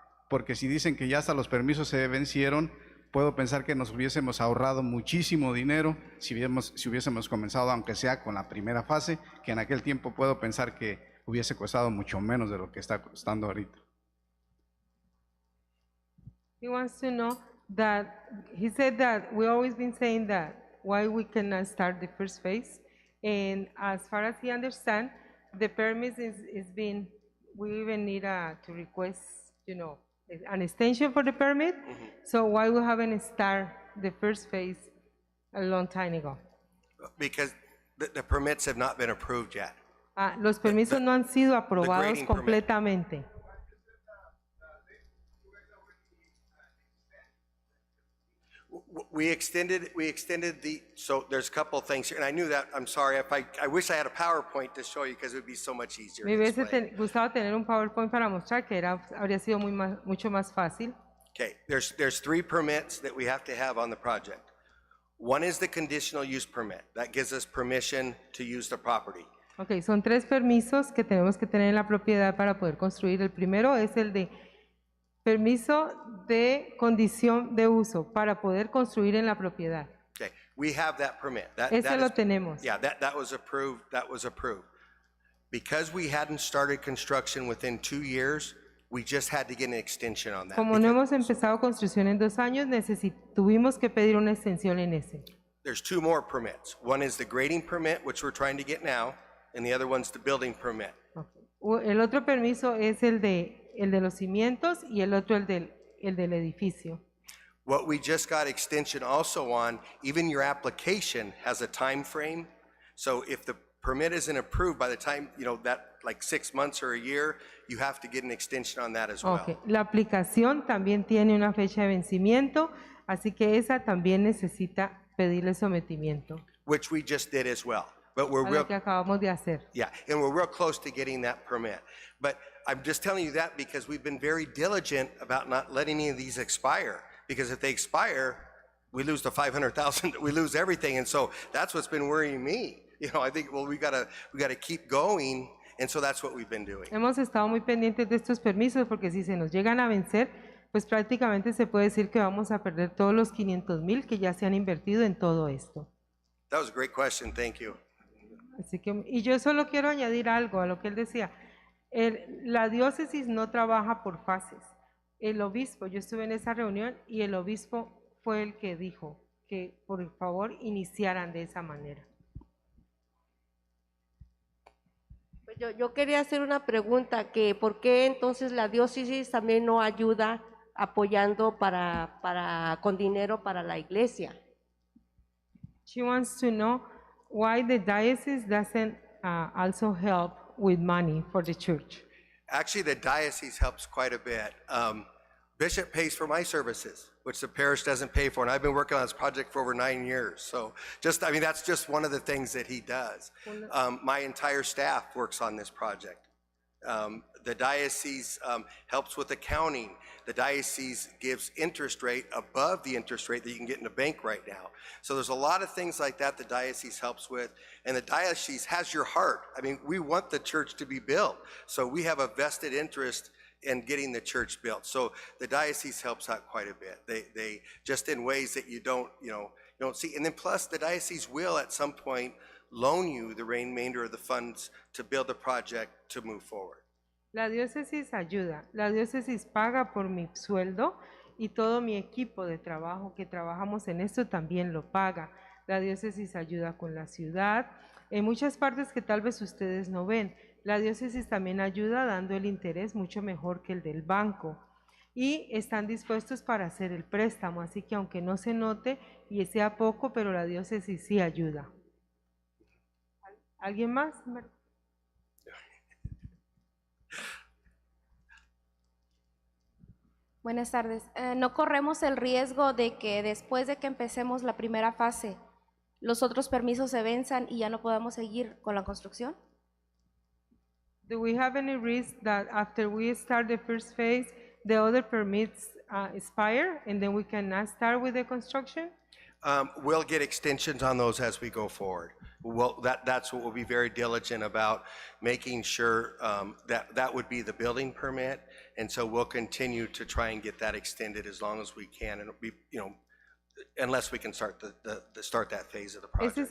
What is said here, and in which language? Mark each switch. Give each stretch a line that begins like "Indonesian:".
Spanish: Porque si dicen que ya hasta los permisos se vencieron, puedo pensar que nos hubiésemos ahorrado muchísimo dinero si hubiésemos comenzado, aunque sea con la primera fase, que en aquel tiempo puedo pensar que hubiese costado mucho menos de lo que está costando ahorita.
English: He wants to know that, he said that we always been saying that why we cannot start the first phase, and as far as he understands, the permit is being, we even need to request, an extension for the permit. So why we haven't started the first phase a long time ago? Because the permits have not been approved yet.
Spanish: Los permisos no han sido aprobados
English: grading permit.
Spanish: completamente.
English: We extended so there's a couple of things here, and I knew that, I'm sorry, I wish I had a PowerPoint to show you because it would be so much easier
Spanish: Me
English: to
Spanish: hubiese
English: explain.
Spanish: gustado tener un PowerPoint para mostrar que habría sido mucho más fácil.
English: Okay, there's 3 permits that we have to have on the project. One is the conditional use permit. That gives us permission to use the property.
Spanish: Ok, son 3 permisos que tenemos que tener en la propiedad para poder construir. El primero es el de permiso de condición de uso para poder construir en la propiedad.
English: Okay, we have that permit.
Spanish: Ese lo tenemos.
English: Yeah, that was approved. That was approved. Because we hadn't started construction within 2 years, we just had to get an extension on that.
Spanish: Como no hemos empezado construcción en 2 años, tuvimos que pedir una extensión en ese.
English: There's 2 more permits. One is the grading permit, which we're trying to get now, and the other one's the building permit. Okay.
Spanish: El otro permiso es el de los cimientos y el otro el del edificio.
English: What we just got extension also on, even your application has a time frame. So if the permit isn't approved by the time, that like 6 months or a year, you have to get an extension on that as well. Okay.
Spanish: La aplicación también tiene una fecha de vencimiento, así que esa también necesita pedirle sometimiento.
English: Which we just did as well. But we're A real,
Spanish: lo que acabamos de hacer.
English: yeah, and we're real close to getting that permit. But I'm just telling you that because we've been very diligent about not letting any of these expire. Because if they expire, we lose the 500,000, we lose everything. And so that's what's been worrying me. I think, well, we gotta keep going. And so that's what we've been doing.
Spanish: Hemos estado muy pendientes de estos permisos porque si se nos llegan a vencer, pues prácticamente se puede decir que vamos a perder todos los 500,000 que ya se han invertido en todo esto.
English: That was a great question. Thank you.
Spanish: Así que, y yo solo quiero añadir algo a lo que él decía. La diócesis no trabaja por fases. El obispo, yo estuve en esa reunión y el obispo fue el que dijo que por favor iniciaran de esa manera. Pues yo quería hacer una pregunta, que ¿por qué entonces la diócesis también no ayuda apoyando con dinero para la iglesia?
English: She wants to know why the diocese doesn't also help with money for the church. Actually, the diocese helps quite a bit. Bishop pays for my services, which the parish doesn't pay for, and I've been working on this project for over 9 years. So I mean, that's just one of the things that he does. My entire staff works on this project. The diocese helps with accounting. The diocese gives interest rate above the interest rate that you can get in a bank right now. So there's a lot of things like that the diocese helps with, and the diocese has your heart. I mean, we want the church to be built, so we have a vested interest in getting the church built. So the diocese helps out quite a bit. They just in ways that you don't see. And then plus the diocese will at some point loan you the remainder of the funds to build the project to move forward.
Spanish: La diócesis ayuda, la diócesis paga por mi sueldo y todo mi equipo de trabajo que trabajamos en esto también lo paga. La diócesis ayuda con la ciudad, en muchas partes que tal vez ustedes no ven. La diócesis también ayuda dando el interés mucho mejor que el del banco y están dispuestos para hacer el préstamo, así que aunque no se note y sea poco, pero la diócesis sí ayuda. ¿Alguien más? Buenas tardes. ¿No corremos el riesgo de que después de que empecemos la primera fase, los otros permisos se venzan y ya no podamos seguir con la construcción?
English: Do we have any risk that after we start the first phase, the other permits expire and then we cannot start with the construction? We'll get extensions on those as we go forward. Well, that's what we'll be very diligent about, making sure that would be the building permit, and so we'll continue to try and get that extended as long as we can, and it'll be, unless we can start that phase of the project.